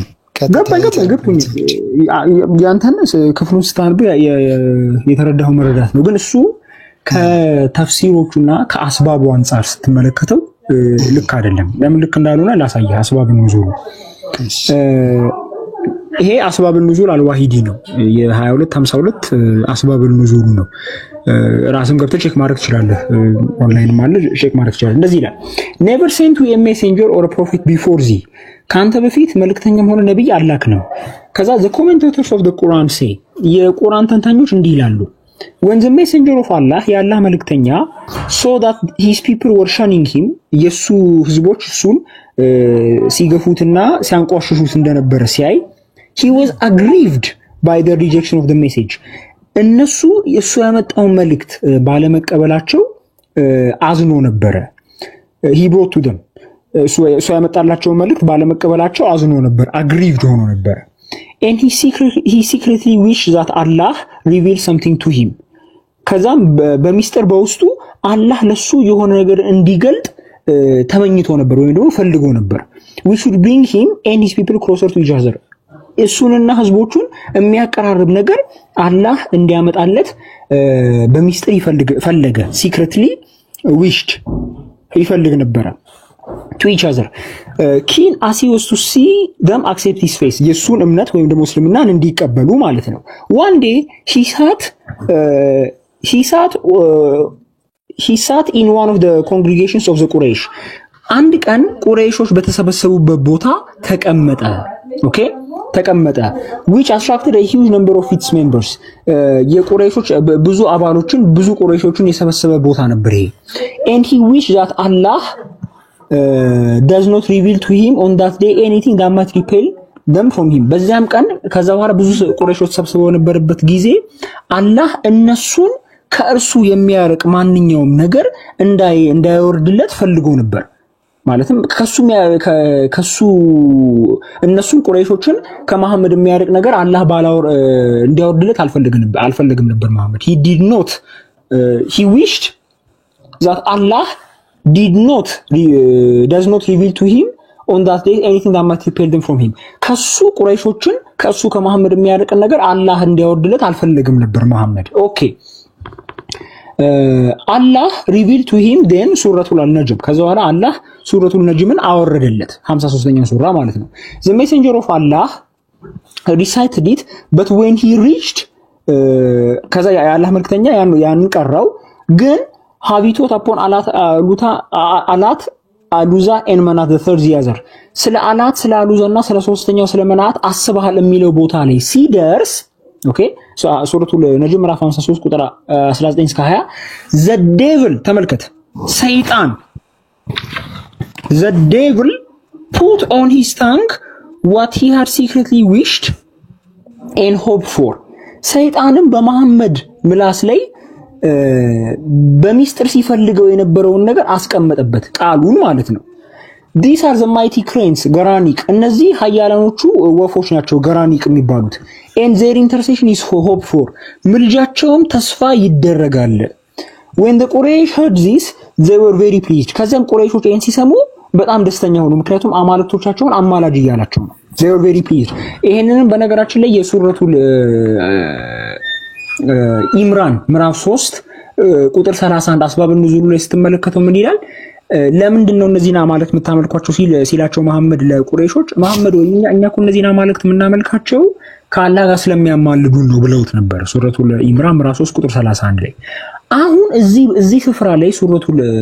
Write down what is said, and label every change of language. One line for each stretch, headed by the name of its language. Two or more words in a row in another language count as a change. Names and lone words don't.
Amharic: ገባኝ። ያንተን ክፍሉን ስታነብ የተረዳኸው መረዳት ነው። ግን እሱ ከተፍሲሮቹና ከአስባቡ አንፃር ስትመለከተው ልክ አይደለም። ለምን ልክ እንዳልሆነ ላሳየህ። አስባብን ኑዙል ይሄ አስባብን ኑዙል አልዋሂዲ ነው። የ2252 አስባብን ኑዙል ነው። ራስም ገብተህ ቼክ ማድረግ ትችላለህ። ኦንላይን ማለት ቼክ ማድረግ ትችላለህ። እንደዚህ ይላል
English: never sent to a messenger or a prophet before thee
Amharic: ካንተ በፊት መልእክተኛም ሆነ ነብይ አላክንም።
English: ከዛ the commentators of the Quran say
Amharic: የቁርአን ተንታኞች እንዲህ ይላሉ
English: when the messenger of Allah
Amharic: የአላህ መልእክተኛ
English: saw that his people were shunning
Amharic: him የሱ ህዝቦች እሱን ሲገፉትና ሲያንቋሽሹት እንደነበረ ሲያይ
English: he was aggrieved by the rejection of the message
Amharic: እነሱ የሱ ያመጣውን መልእክት ባለመቀበላቸው አዝኖ ነበረ።
English: he brought to them
Amharic: እሱ ያመጣላቸው መልእክት ባለመቀበላቸው አዝኖ ነበር፣ aggrieved ሆኖ ነበር።
English: and he secretly wished that Allah reveal something to
Amharic: him ከዛም በሚስጥር በውስጡ አላህ ለሱ የሆነ ነገር እንዲገልጥ ተመኝቶ ነበር ወይም ደግሞ ፈልጎ ነበር።
English: we should bring him and his people closer to each other
Amharic: እሱንና ህዝቦቹን የሚያቀራርብ ነገር አላህ እንዲያመጣለት በሚስጥር ፈለገ።
English: secretly wished
Amharic: ይፈልግ ነበር
English: to each other keen as he was to see them accept his faith
Amharic: የሱን እምነት ወይም ደግሞ እስልምናን እንዲቀበሉ ማለት ነው።
English: one day he sat in one of the congregations of the Quraysh
Amharic: አንድ ቀን ቁረይሾች በተሰበሰቡበት ቦታ ተቀመጠ። ኦኬ ተቀመጠ
English: which attracted a huge number of its members
Amharic: የቁረይሾች ብዙ አባሎችን ብዙ ቁረይሾችን የሰበሰበ ቦታ ነበር ይሄ
English: and he wished that Allah does not reveal to him on that day anything that
Amharic: might repel them from him በዚያም ቀን ከዛ በኋላ ብዙ ቁረይሾች ተሰብስበው ነበርበት ጊዜ አላህ እነሱን ከእርሱ የሚያርቅ ማንኛውም ነገር እንዳይወርድለት ፈልጎ ነበር። ማለትም ከሱ እነሱን ቁረይሾችን ከመሐመድ የሚያርቅ ነገር አላህ እንዲያወርድለት አልፈልግም ነበር መሐመድ
English: he wished that Allah does not reveal to him on that day anything that might repel them from him
Amharic: ከሱ ቁረይሾችን ከሱ ከመሐመድ የሚያርቅ ነገር አላህ እንዲያወርድለት አልፈልግም ነበር መሐመድ። ኦኬ
English: Allah revealed to him then suratul an-najm
Amharic: ከዛ በኋላ አላህ ሱረቱል ነጅምን አወረደለት 53ኛው ሱራ ማለት ነው።
English: the messenger of Allah recited it but when he reached
Amharic: ከዛ የአላህ መልእክተኛ ያን ቀራው ግን habitot upon አላት አሉዛ and manat
English: the third year
Amharic: ስለ አላት ስለ አሉዛና ስለ ሶስተኛው ስለ መናት አስበሃል የሚለው ቦታ ላይ ሲደርስ ኦኬ ሱረቱል ነጅም ምዕራፍ 53 ቁጥር 19 እስከ 20
English: the devil
Amharic: ተመልከት ሰይጣን
English: the devil put on his tongue what he had secretly wished and hoped for
Amharic: ሰይጣንም በመሐመድ ምላስ ላይ በሚስጥር ሲፈልገው የነበረውን ነገር አስቀመጠበት ቃሉን ማለት ነው።
English: these are the mighty cranes
Amharic: ገራኒቅ እነዚህ ኃያላኖቹ ወፎች ናቸው ገራኒቅ የሚባሉት
English: and their intercession is hoped for
Amharic: ምልጃቸውም ተስፋ ይደረጋል
English: when the Quraysh heard this they were very pleased
Amharic: ከዛም ቁረይሾች ይሄን ሲሰሙ በጣም ደስተኛ ሆኑ ምክንያቱም አማልክቶቻቸውን አማላጅ እያላቸው ነው
English: they were very pleased
Amharic: ይሄንንም በነገራችን ላይ የሱረቱል ኢምራን ምዕራፍ 3 ቁጥር 31 አስባብ ንዙሉ ላይ ስትመለከተው ምን ይላል ለምንድነው እነዚህና ማለት የምታመልኳቸው ሲላቸው መሐመድ ለቁረይሾች መሐመድ ወይ እኛ እኮ እነዚህና ማለት የምናመልካቸው ከአላህ ጋር ስለሚያማልዱ ነው ብለውት ነበር ሱረቱል ኢምራን ምዕራፍ 3 ቁጥር 31 ላይ አሁን እዚህ ስፍራ ላይ ሱረቱል